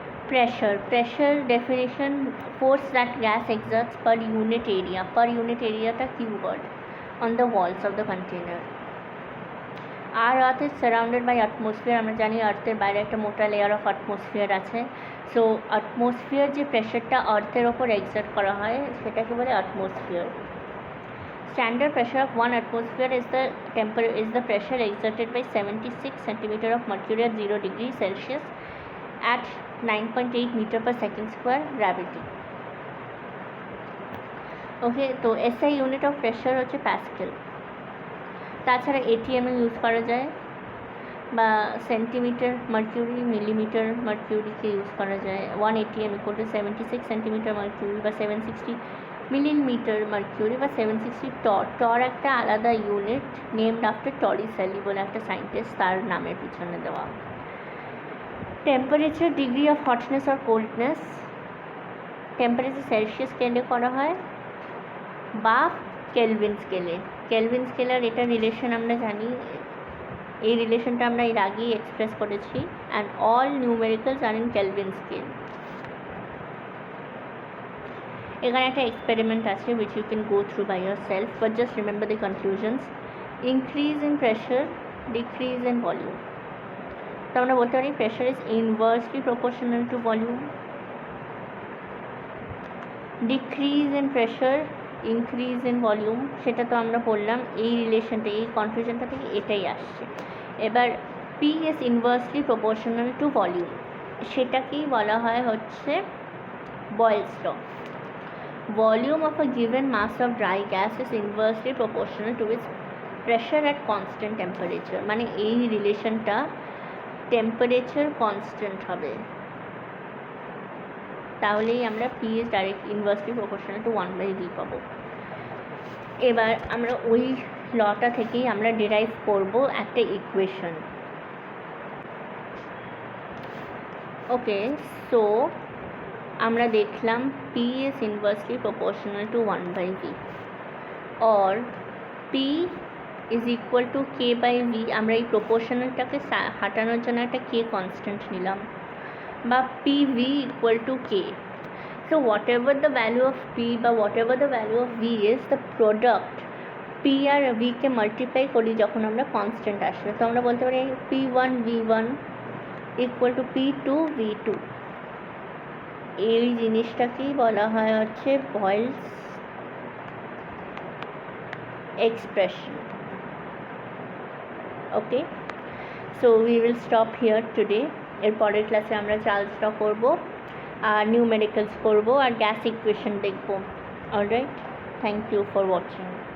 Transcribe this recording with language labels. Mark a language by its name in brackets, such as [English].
[English] Pressure definition: force that gas exerts per unit area ta Q word on the walls of the container. Our earth is surrounded by atmosphere, [Bangla] আমরা জানি আর্থের বাইরে একটা মোটা layer of atmosphere আছে, so atmosphere যে প্রেশারটা আর্থের ওপর excerpt করা হয় সেটাকে বলে atmosphere. [English] Standard pressure of 1 atmosphere is the pressure exerted by 76 centimeter of mercury at 0 degrees Celsius at 9.8 meter per second square gravity. [Bangla] ওকে, তো SI ইউনিট অফ প্রেশার হচ্ছে প্যাসকেল। তাছাড়া ATM এ ইউজ করা যায়, বা সেন্টিমিটার মার্কিউরি, মিলিমিটার মার্কিউরিকে ইউজ করা যায়। [English] 1 ATM equal to 76 centimetre mercury বা 760 millimetre mercury বা 760 torr. [Bangla] টর একটা আলাদা ইউনিট, নেমড আফটার টরিসেলি বলে একটা সায়েন্টিস্ট, তার নামের পিছনে দেওয়া। Temperature degree of hotness আর coldness, temperature Celsius স্কেলে করা হয় বা কেলভিন স্কেলে। কেলভিন স্কেলার এটা রিলেশন আমরা জানি, এই রিলেশনটা আমরা এর আগেই এক্সপ্রেস করেছি, [English] And all numericals are in Kelvin scale. [Bangla] এখানে একটা এক্সপেরিমেন্ট আছে [English] which you can go through by yourself, but just remember the conclusions. Increase in pressure, decrease in volume. [Bangla] তো আমরা বলতে পারি [English] pressure is inversely proportional to volume. Decrease in pressure, increase in volume, [Bangla] সেটা তো আমরা বললাম, এই রিলেশনটা, এই কনফিউশনটা থেকে এটাই আসছে। [English] এবার P is inversely proportional to volume, [Bangla] সেটাকেই বলা হয় হচ্ছে [English] Boyle's law. Volume of a given mass of dry gas is inversely proportional to its pressure at constant temperature, [Bangla] মানে এই রিলেশনটা টেম্পারেচার কনস্ট্যান্ট হবে, তাহলেই আমরা P is direct inversely proportional to 1/v পাবো। এবার আমরা ওই লটা থেকেই আমরা ডিরাইভ করব একটা ইকুয়েশন। [English] Okay, so আমরা দেখলাম P is inversely proportional to 1/v, or P is equal to K/v। [Bangla] আমরা এই প্রপোর্শনালটাকে হাঁটানোর জন্য একটা K কনস্ট্যান্ট নিলাম, বা PV equal to K. [English] So whatever the value of P বা whatever the value of V is, the product P [Bangla] আর V K multiply করি যখন আমরা কনস্ট্যান্ট আসবে, তো আমরা বলতে পারি [English] P1 V1 equal to P2 V2। [Bangla] এই জিনিসটাকেই বলা হয় হচ্ছে Boyle's expression. [English] Okay, so we will stop here today. [Bangla] এর পরের ক্লাসে আমরা চার্লস ল করবো, আর নিউমেরিক্যালস করবো, আর গ্যাস ইকুয়েশন দেখবো। Alright, [English] Thank you for watching.